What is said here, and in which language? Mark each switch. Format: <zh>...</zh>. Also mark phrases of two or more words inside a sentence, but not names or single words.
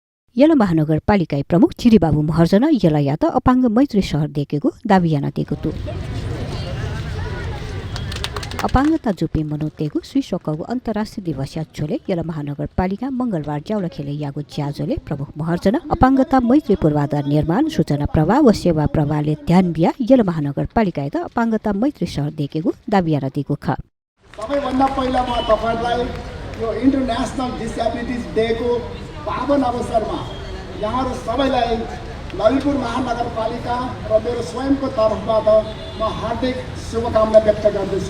<new>यला महानगरपालिका प्रमुख चिरीबाबु महर्जन यला यात अपाङ्ग मैत्री सहर देखेको दाबी याना दिएको तु अपाङ्गता जुपे मनोतेगु स्विसोकगु अन्तर्राष्ट्रिय दिवस याचोले यला महानगरपालिका मंगलबार ज्याउला खेले यागु ज्याजोले प्रमुख महर्जन अपाङ्गता मैत्री पूर्वाधार निर्माण सूचना प्रवाह व सेवा प्रवाहले ध्यान बिया यला महानगरपालिका त अपाङ्गता मैत्री सहर देखेको दाबी याना दिएको ख</new> <ne>सबैभन्दा पहिला म तपाईहरुलाई यो</ne> <en>International Disabilities Day</en> <ne>को पावन अवसरमा यहाँहरु सबैलाई ललितपुर महानगरपालिका र मेरो स्वयंको तर्फबाट म हार्दिक शुभकामना व्यक्त गर्दछु।</ne>